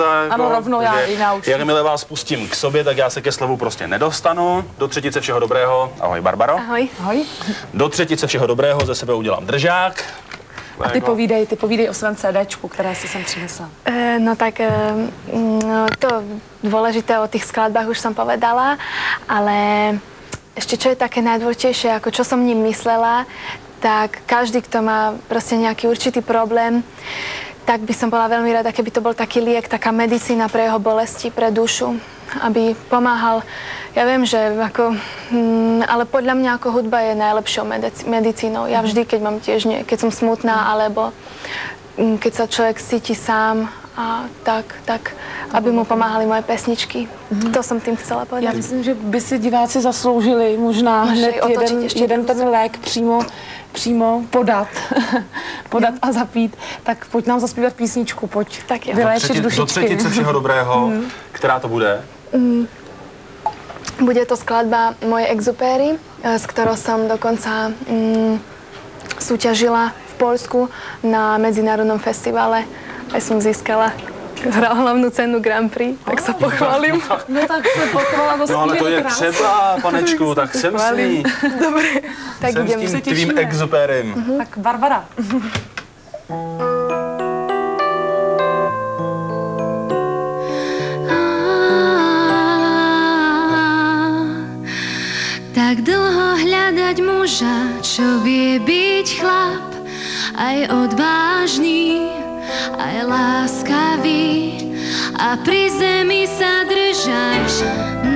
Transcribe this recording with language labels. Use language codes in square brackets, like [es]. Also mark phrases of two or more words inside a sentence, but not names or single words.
[cs] Ano, rovnou já i naučím. Jakmile vás pustím k sobě, tak já se ke slovu prostě nedostanu. Do třetice všeho dobrého. Ahoj, Barbaro. Ahoj. Ahoj. Do třetice všeho dobrého ze sebe udělám držák. A ty povídej o svém CDčku, které si sem přinesla. [sk] No tak to dôležité o tých skladbách už som povedala, ale ešte čo je také najdôležitejšie, ako čo som ním myslela, tak každý, kto má proste nejaký určitý problém, tak by som bola veľmi rada, keby to bol taký liek, taká medicína pre jeho bolesti, pre dušu, aby pomáhal. Ja viem, že ako, ale podľa mňa ako hudba je najlepšou medicínou. Ja vždy, keď mám tiež, keď som smutná, alebo keď sa človek cíti sám, a tak, aby mu pomáhali moje pesničky. To som tým chcela povedať. [cs] Já myslím, že by si diváci zasloužili možná hned jeden ten lék přímo podat a zapít. Tak pojď nám zaspívat písničku, pojď vyléčit dušičky. Do třetice všeho dobrého, která to bude? [sk] Bude to skladba Moje exupéry, s ktorou som dokonca súťažila v Poľsku na medzinárodnom festivale. Aj som získala hlavnú cenu Grand Prix, tak sa pochválim. [cs] No tak se pochvala, to no ale to je třeba, panečku, tak jsem s ní. [sk] Dobre, tak [cs] jsem [sk] idem. [cs] s tím tvým exupérem. Tak Barbara. [sk] Tak dlho hľadať muža, čo vie byť chlap, aj odvážny, aj láskavý, a pri zemi sa držať